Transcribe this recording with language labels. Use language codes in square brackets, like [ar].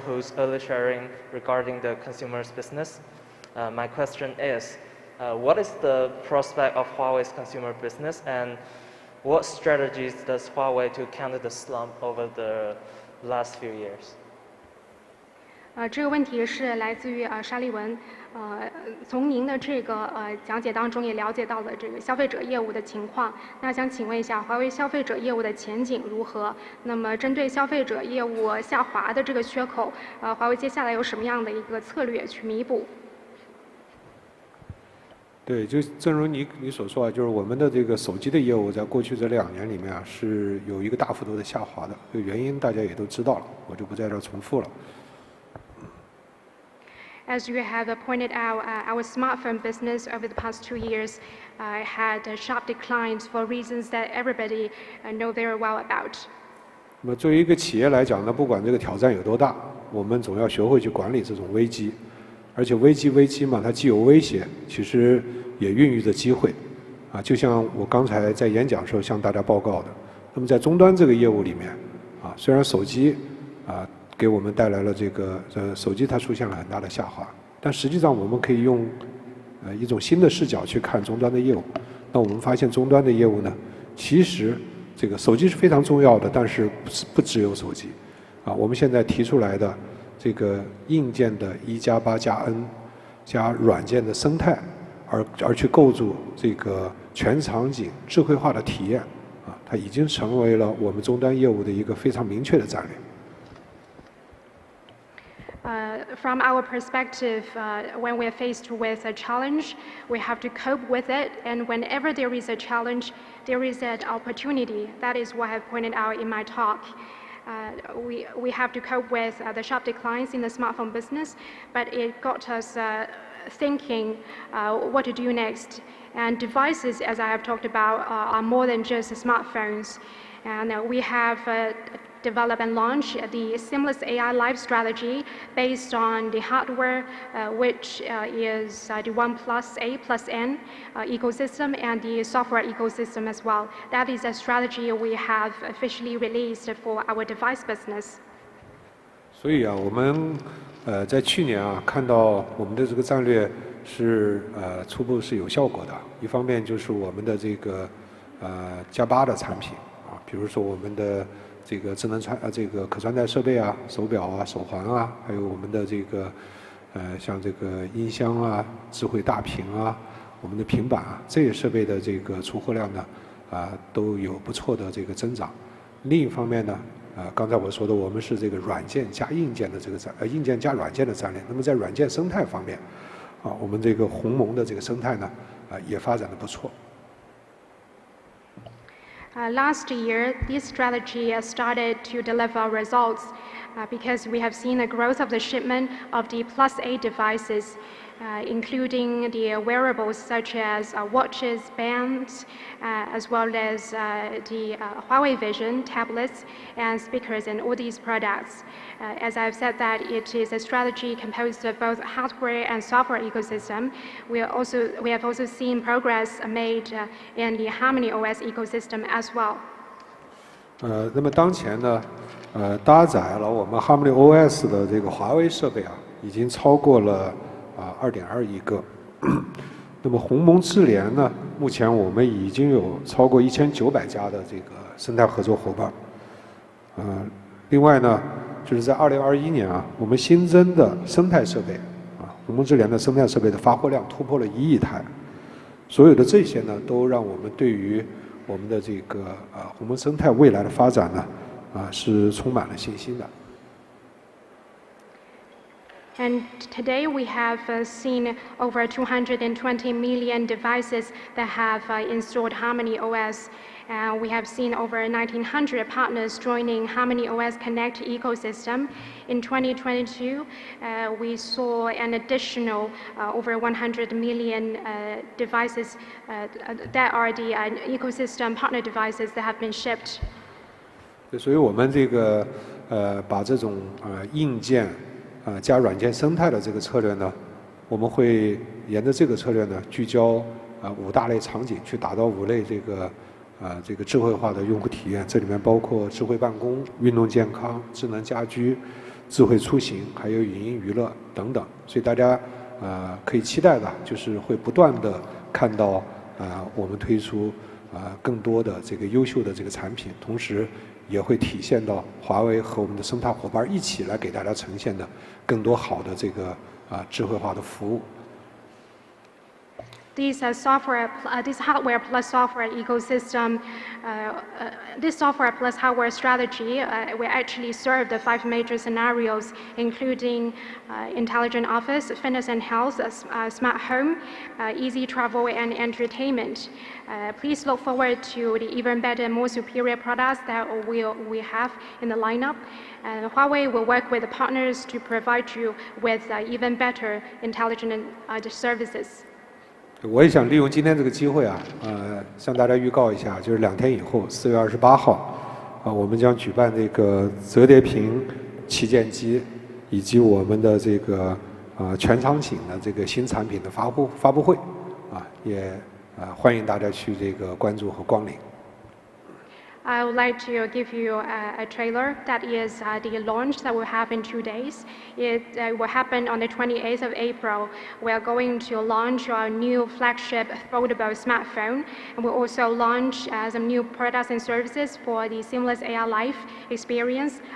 [en] Hu's early sharing regarding the consumer's business, my question is, what is the prospect of Huawei's consumer business, and what strategies does Huawei to counter the slump over the last few years? [zh] 这个问题是来自于沙利文。从您的这个讲解当中也了解到了这个消费者业务的情况。那想请问一下，华为消费者业务的前景如何？那么针对消费者业务下滑的这个缺口，华为接下来有什么样的一个策略去弥补？对，就正如你所说就是我们的这个手机的业务在过去这2年里面是有一个大幅度的下滑的，这个原因大家也都知道了，我就不在这儿重复了。 [en] As you have pointed out, our smartphone business over the past 2 years had sharp declines for reasons that everybody know very well about. [zh] 那么作为一个企业来讲呢，不管这个挑战有多大，我们总要学会去管理这种危机。而且危机嘛，它既有威胁，其实也孕育着机会。就像我刚才在演讲时候向大家报告的，那么在终端这个业务里面，虽然手机给我们带来了这个手机它出现了很大的下滑，但实际上我们可以用一种新的视角去看终端的业务。那我们发现终端的业务呢，其实这个手机是非常重要的，但是不只有手机。我们现在提出来的这个硬件的1+8+N 加软件的生态，而去构筑这个全场景智慧化的体验，它已经成为了我们终端业务的一个非常明确的战略。 [en] From our perspective, when we're faced with a challenge, we have to cope with it. And whenever there is a challenge, there is an opportunity. That is what I've pointed out in my talk. We have to cope with the sharp declines in the smartphone business, but it got us thinking what to do next. And devices, as I have talked about, are more than just smartphones. And we have develop and launch the seamless AI live strategy based on the hardware, which is the 1+A+N ecosystem, and the software ecosystem as well. That is a strategy we have officially released for our device business. [zh] 所以我们在去年看到我们的这个战略是初步是有效果的。一方面就是我们的这个+8的产品比如说我们的这个智能这个可穿戴设备手表手环还有我们的这个像这个音箱智慧大屏我们的平板这些设备的这个出货量呢都有不错的这个增长。另一方面呢刚才我说的我们是这个软件加硬件的这个硬件加软件的战略。那么在软件生态方面我们这个鸿蒙的这个生态呢也发展得不错。 [en] Last year, this strategy started to deliver results because we have seen a growth of the shipment of the +A devices, including the wearables such as watches, bands, as well as the Huawei Vision tablets and speakers and all these products. As I've said that it is a strategy composed of both hardware and software ecosystem. We have also seen progress made in the Harmony OS ecosystem as well. [zh] 那么当前呢搭载了我们 Harmony OS 的这个华为设备已经超过了2.2亿个。那么鸿蒙智联呢，目前我们已经有超过1900家的这个生态合作伙伴。另外呢，就是在2021年我们新增的生态设备鸿蒙智联的生态设备的发货量突破了1亿台。所有的这些呢，都让我们对于我们的这个鸿蒙生态未来的发展呢是充满了信心的。 [en] And today we have seen over 220 million devices that have installed Harmony OS. We have seen over 1,900 partners joining Harmony OS Connect ecosystem. In 2022, we saw an additional over 100 million devices that are the ecosystem partner devices that have been shipped. [zh] 所以我们这个把这种硬件加软件生态的这个策略呢，我们会沿着这个策略呢，聚焦5大类场景，去打造5类这个智慧化的用户体验。这里面包括智慧办公、运动健康、智能家居、智慧出行，还有影音娱乐等等。所以大家可以期待的就是会不断的看到我们推出更多的这个优秀的这个产品，同时也会体现到华为和我们的生态伙伴一起来给大家呈现的更多好的这个智慧化的服务。 [en] This hardware plus software ecosystem, this software plus hardware strategy will actually serve the 5 major scenarios, including intelligent office, fitness and health, smart home, easy travel and entertainment. Please look forward to the even better, more superior products that we have in the lineup. Huawei will work with the partners to provide you with even better intelligent services. [zh] 我也想利用今天这个机会向大家预告一下，就是2天以后，4月28号，我们将举办这个折叠屏旗舰机以及我们的这个全场景的这个新产品的发布会，也欢迎大家去这个关注和光临。 [en] I would like to give you a trailer that is the launch that will happen in 2 days. It will happen on the 28th of April. We are going to launch our new flagship foldable smartphone, and we'll also launch some new products and services for the seamless AR life experience.